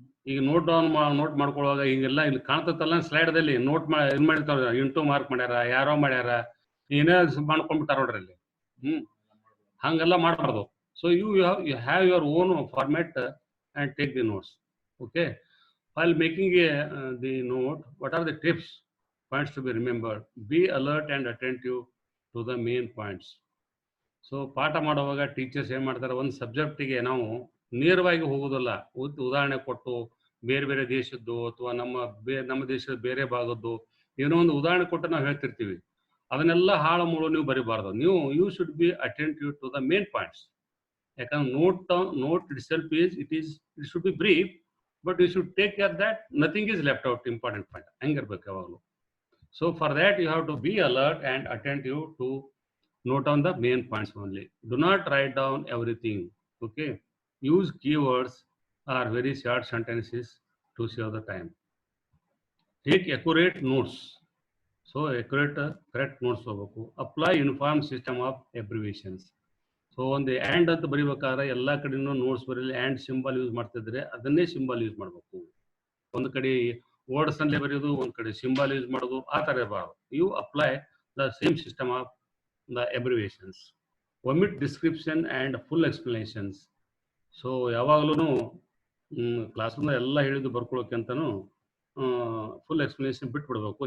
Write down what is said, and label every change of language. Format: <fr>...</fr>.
<kn>ಈಗ ನೋಟ್ ಮಾಡ್ಕೊಳ್ಳುವಾಗ ಹಿಂಗೆಲ್ಲ ಇಲ್ಲಿ ಕಾಣ್ತತ್ತಲ್ಲ ಸ್ಲೈಡ್ದಲ್ಲಿ ನೋಟ್ ಏನು ಮಾಡಿರ್ತಾರ, ಇಂಟು ಮಾರ್ಕ್ ಮಾಡ್ಯಾರ, ಯಾರೋ ಮಾಡ್ಯಾರ, ಏನೇ ಮಾಡ್ಕೊಂಡ್ಬಿಟ್ಟಾರ ನೋಡ್ರಿ ಅಲ್ಲಿ. ಹಂಗೆಲ್ಲ ಮಾಡಬಾರ್ದು.</kn> <en>So you have your own format and take the notes. Okay, while making the note, what are the tips, points to be remembered? Be alert and attentive to the main points.</en> <kn>So ಪಾಠ ಮಾಡುವಾಗ teachers ಏನು ಮಾಡ್ತಾರೆ, ಒಂದು ಸಬ್ಜೆಕ್ಟಿಗೆ ನಾವು ನೇರವಾಗಿ ಹೋಗೋದಿಲ್ಲ. ಉದಾಹರಣೆ ಕೊಟ್ಟು ಬೇರೆ ಬೇರೆ ದೇಶದ್ದು ಅಥವಾ ನಮ್ಮ ದೇಶದ ಬೇರೆ ಭಾಗದ್ದು ಏನೋ ಒಂದು ಉದಾಹರಣೆ ಕೊಟ್ಟು ನಾವು ಹೇಳ್ತಿರ್ತೀವಿ. ಅದನ್ನೆಲ್ಲ ಹಾಳು ಮೂಳು ನೀವು ಬರೀಬಾರ್ದು. ನೀವು</kn> <en>You should be attentive to the main points.</en> <kn>ಯಾಕಂದ್ರೆ</kn> <en>Note itself it should be brief, but you should take care that nothing is left out, important point.</en> <kn>Hangirbeku yavaglu.</kn> <en>So for that you have to be alert and attentive to note down the main points only. Do not write down everything. Okay, use keywords or very short sentences to save the time. Take accurate notes. So accurate correct notes</en> <kn>hogaku.</kn> <en>Apply uniform system of abbreviations.</en> <kn>So ಒಂದು and ಅಂತ ಬರಿಬೇಕಾದ್ರೆ ಎಲ್ಲ ಕಡೆನೂ notes Bareilly and symbol use ಮಾಡ್ತಿದ್ರೆ ಅದನ್ನೇ symbol use ಮಾಡಬೇಕು. ಒಂದು ಕಡೆ words ಅಲ್ಲೇ ಬರೆಯೋದು, ಒಂದು ಕಡೆ ಸಿಂಬಲ್ ಯೂಸ್ ಮಾಡೋದು, ಆ ಥರ ಇರಬಾರ್ದು.</kn> <en>You apply the same system of the abbreviations. Omit description and full explanations.</en> <kn>So ಯಾವಾಗಲೂ ಕ್ಲಾಸ್ ರೂಮ್ನ ಎಲ್ಲ ಹೇಳಿದ್ದು ಬರ್ಕೊಳ್ಳೋಕೆ ಅಂತಲೂ ಫುಲ್ ಎಕ್ಸ್ಪ್ಲನೇಷನ್ ಬಿಟ್ಬಿಡ್ಬೇಕು.</kn>